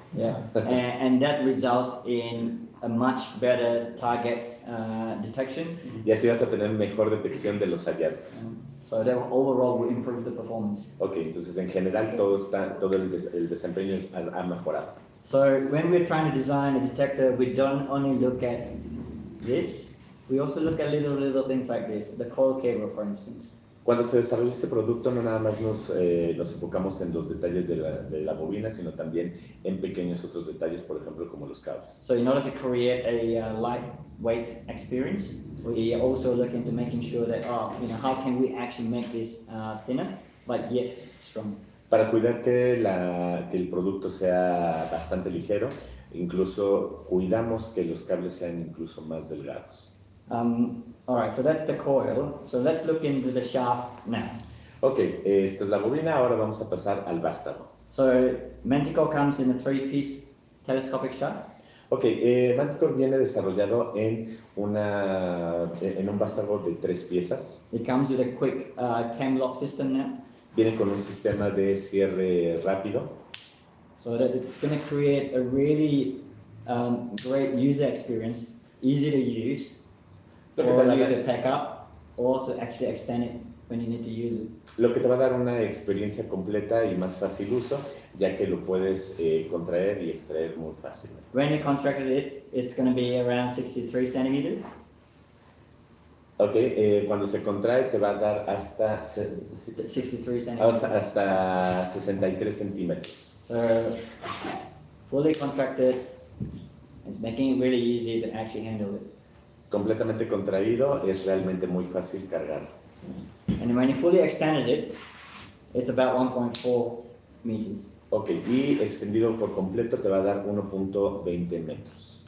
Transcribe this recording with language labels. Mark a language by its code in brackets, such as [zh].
[en] Yeah, and that results in a much better target detection. [es] Y así vas a tener mejor detección de los hallazgos. [en] So that overall will improve the performance. [es] Ok, entonces en general todo el desempeño ha mejorado. [en] So when we're trying to design a detector, we don't only look at this, we also look at little things like this, the coil cable, for instance. [es] Cuando se desarrolló este producto no nada más nos enfocamos en los detalles de la bobina, sino también en pequeños otros detalles, por ejemplo, como los cables. [en] So in order to create a lightweight experience, we also look into making sure that, how can we actually make this thinner, but yet strong. [es] Para cuidar que el producto sea bastante ligero, incluso cuidamos que los cables sean incluso más delgados. [en] All right, so that's the coil. So let's look into the shaft now. [es] Ok, esta es la bobina, ahora vamos a pasar al vástago. [en] So Manticore comes in a 3-piece telescopic shaft. [es] Ok, Manticore viene desarrollado en un vástago de 3 piezas. [en] It comes with a quick cam lock system now. [es] Viene con un sistema de cierre rápido. [en] So that it's going to create a really great user experience, easy to use, for you to pack up or to actually extend it when you need to use it. [es] Lo que te va a dar una experiencia completa y más fácil uso, ya que lo puedes contraer y extraer muy fácilmente. [en] When you contracted it, it's going to be around 63 centimeters. [es] Ok, cuando se contrae te va a dar hasta, [en] 63 centimeters. [es] hasta 63 centímetros. [en] So fully contracted, it's making it really easy to actually handle it. [es] Completamente contraído, es realmente muy fácil cargarlo. [en] And when you fully extended it, it's about 1.4 meters. [es] Ok, y extendido por completo te va a dar 1.20 metros.